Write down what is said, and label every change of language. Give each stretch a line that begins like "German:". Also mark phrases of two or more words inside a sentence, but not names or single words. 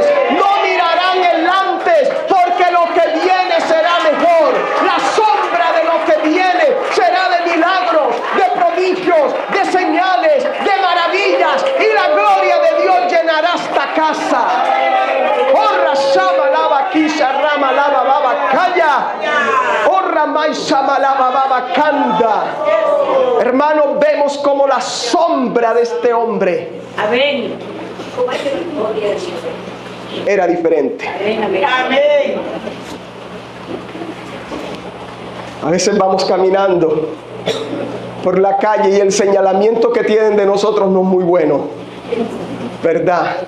Spanish: No mirarán el antes, porque lo que viene será mejor. La sombra de lo que viene será de milagros, de prodigios, de señales, de maravillas, y la gloria de Dios llenará esta casa. Orra shama lava kisha rama lava baba kaya. Orra mai shama lava baba kanda. Hermanos, vemos como la sombra de este hombre era diferente. Amén. A veces vamos caminando por la calle y el señalamiento que tienen de nosotros no es muy bueno, ¿verdad?